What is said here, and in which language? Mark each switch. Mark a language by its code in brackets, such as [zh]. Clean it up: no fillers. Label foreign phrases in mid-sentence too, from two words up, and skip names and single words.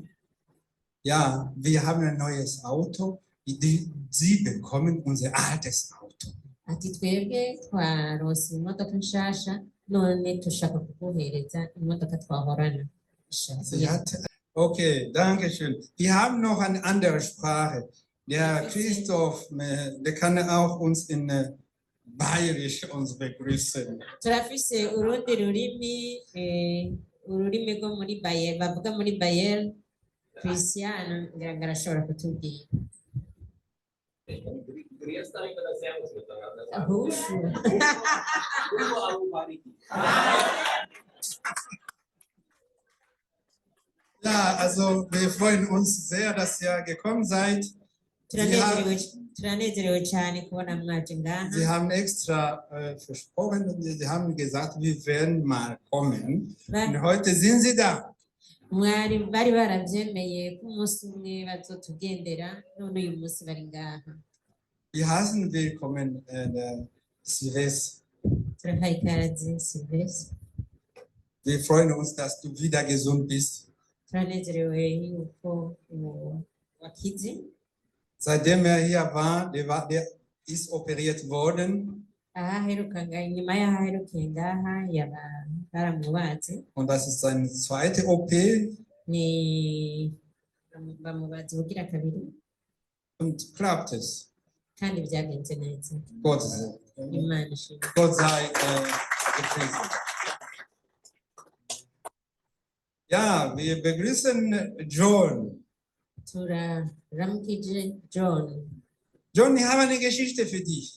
[de] Ja, wir haben ein neues Auto. Sie bekommen unser altes Auto. [rn] Ati twebwe twaronse imodoka nshasha none tushaka kuguhereza imodoka twahorana. [de] Okay, danke schön. Wir haben noch eine andere Sprache. Der Christoph, der kann auch uns in Bayerisch uns begrüßen. [rn] Turafise urundi rurimi ururimi rwo muri Bayern bavuga muri Bayern. Christian ngira ngo arashobora kutubwira. [de] Ja, also wir freuen uns sehr, dass ihr gekommen seid. [rn] Turanezerewe cyane kubona mwaje ngaha. [de] Sie haben extra versprochen und Sie haben gesagt, wir werden mal kommen. Und heute sind Sie da. [rn] Mwari bari barabyemeye ko umunsi umwe bazotugendera none uyu munsi bari ngaha. [de] Wie heißen willkommen Silvestre? [rn] Turahaye ikaze Silvestre. [de] Wir freuen uns, dass du wieder gesund bist. [rn] Turanezerewe yuko wakize. [de] Seitdem er hier war, der ist operiert worden. [rn] Nyuma y'ahaherukiye ngaha baramubaze. [de] Und das ist seine zweite OP. [rn] Ni bamubaze ubugira kabiri. [de] Und klappt es. [rn] Kandi byagenze neza. [de] Gott sei [rn] Imana ishimwe. [de] Gott sei gepriesen. Ja, wir begrüßen John. [rn] Turaramukije John. [de] John, ich habe eine Geschichte für dich.